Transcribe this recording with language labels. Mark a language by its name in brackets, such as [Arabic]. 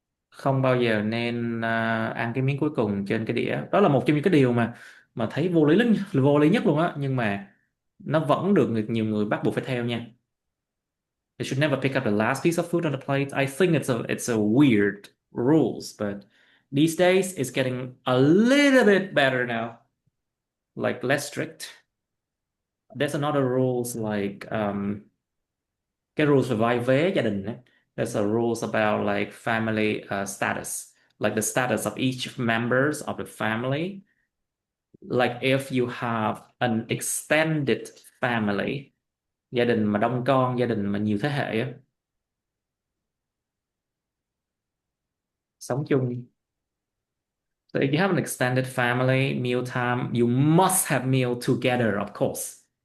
[Vietnamese] Không bao giờ nên ăn cái miếng cuối cùng trên cái đĩa. Đó là một trong những cái điều mà thấy vô lý nhất luôn á, nhưng mà nó vẫn được nhiều người bắt buộc phải theo nha. [English] They should never pick up the last piece of food on the plate. I think it's a weird rules, but these days it's getting a little bit better now, like less strict. There's another rules like [Vietnamese] cái rules về vai vế gia đình ấy. [English] There's a rules about like family status, like the status of each members of the family. Like if you have an extended family, [Vietnamese] gia đình mà đông con, gia đình mà nhiều thế hệ á, sống chung. [English] So if you have an extended family, meal time, you must have meal together, of course.